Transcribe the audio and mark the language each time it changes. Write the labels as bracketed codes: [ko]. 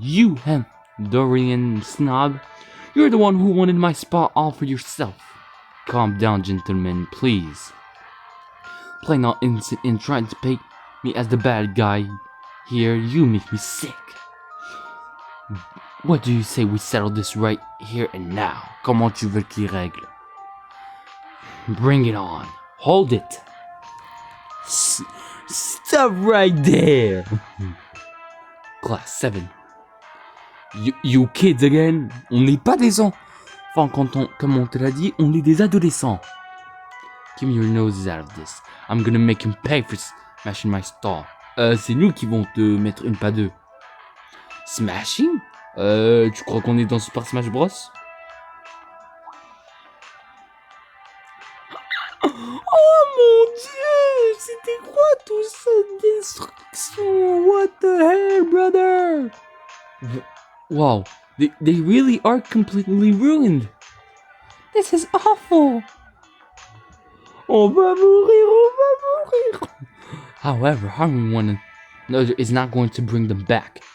[en] You, him, Dorian snob? You're the one who wanted my spot all for yourself. Calm down, gentlemen, please. Play not innocent and trying to paint me as the bad guy here. You make me sick. What do you say we settle this right here and now? [fr] Comment tu veux qu'il règle? [en] Bring it on. Hold it. Stop right there. Class 7. You kids again? [fr] On n'est pas des enfants comme on te l'a dit, on est des adolescents. [en] Give me your noses out of this. I'm gonna make him pay for smashing my stall. [fr] C'est nous qui vont te mettre une pas deux. Smashing? Tu crois qu'on est dans Super Smash Bros? Oh mon dieu! C'était quoi tout cette destruction? [en] What the hell, brother? Wow, they really are completely ruined. This is awful. [fr] On va mourir. [en] However, harming one another is not going to bring them back.